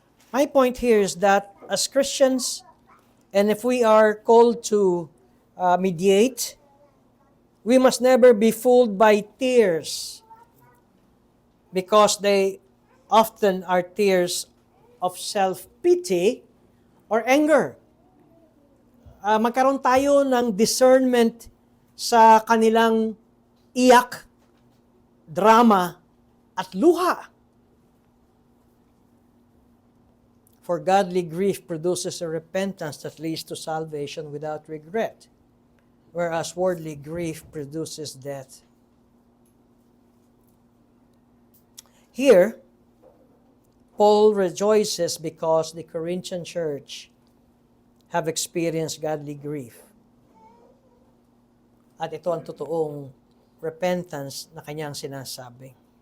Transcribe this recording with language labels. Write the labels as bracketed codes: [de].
[en] My point here is that as Christians, and if we are called to mediate, we must never be fooled by tears, because they often are tears of self-pity or anger. [tl] Magkaroon tayo ng discernment sa kanilang iyak, drama, at luha. [en] For godly grief produces a repentance that leads to salvation without regret, whereas worldly grief produces death. Here, Paul rejoices because the Corinthian church have experienced godly grief. [tl] At ito ang totoong repentance na kanyang sinasabi.